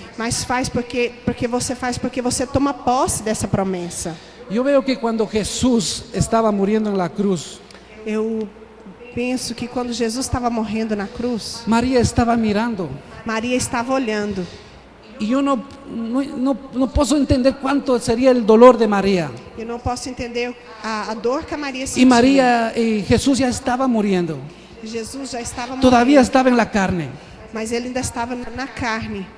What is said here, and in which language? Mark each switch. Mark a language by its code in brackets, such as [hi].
[pt] Mas faz porque você toma posse dessa promessa. [es] Yo veo que cuando Jesús estaba muriendo en la cruz, [pt] Eu penso que quando Jesus estava morrendo na cruz, [es] María estaba mirando. [pt] Maria estava olhando. [es] Y yo no puedo entender cuánto sería el dolor de María. [pt] Eu não posso entender a dor que a Maria sentia. [es] Y María y Jesús ya estaba muriendo. [pt] Jesus já estava [es] Todavía [pt] morrendo, [es] estaba en la carne. [pt] mas ele ainda estava na carne,